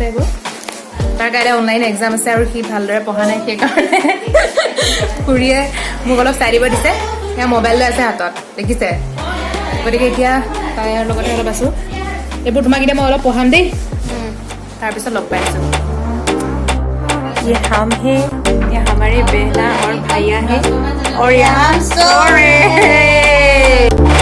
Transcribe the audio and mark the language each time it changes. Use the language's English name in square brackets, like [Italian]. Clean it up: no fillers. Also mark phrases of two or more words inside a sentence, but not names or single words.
[Assamese] এইবোৰ তাৰ কাইলৈ [English] online exam [Assamese] আছে আৰু সি ভালদৰে পঢ়া নাই সেইকাৰণে খুৰীয়ে মোক অলপ চাই দিব দিছে এয়া মোবাইল লৈ আছে হাতত দেখিছে গতিকে এতিয়া তাইৰ লগতে অলপ আছোঁ এইবোৰ তোমাক এতিয়া মই অলপ পঢ়াম দেই তাৰপিছত লগ পাই আছোঁ [Hindi] ये हम हैं ये हमारे बहना और भैया हैं और यहाँ सो रहे हैं